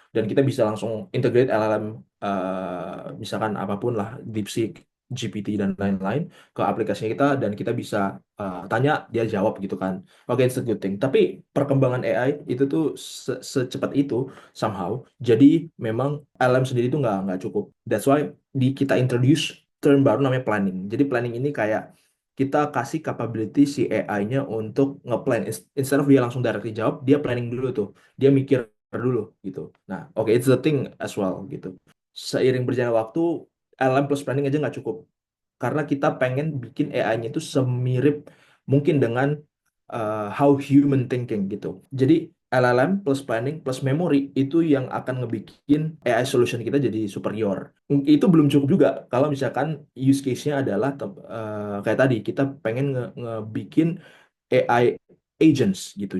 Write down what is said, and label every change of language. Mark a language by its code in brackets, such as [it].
[id] Dan kita bisa langsung integrate LLM misalkan apapun lah, DeepSeek, GPT dan lain-lain ke aplikasi kita dan kita bisa tanya dia jawab gitu kan. Oke, [en] it's a good thing. [id] Tapi perkembangan AI itu tuh secepat itu [en] somehow. [id] Jadi memang LLM sendiri itu nggak cukup. [en] That's why [id] kita introduce term baru namanya planning. Jadi planning ini kayak kita kasih capability si AI-nya untuk ngeplan. [en] Instead of [id] dia langsung [en] directly [id] jawab, dia planning dulu tuh. Dia mikir dulu gitu. Nah, oke, [en] it's the thing as well [id] gitu. Seiring berjalannya waktu, LLM plus planning aja nggak cukup. Karena kita pengen bikin AI-nya itu semirip mungkin dengan [en] how human thinking [id] gitu. Jadi LLM plus planning plus memory itu yang akan ngebikin AI solution kita jadi superior. Itu belum cukup juga kalau misalkan use case-nya adalah kayak tadi kita pengen ngebikin AI agents gitu.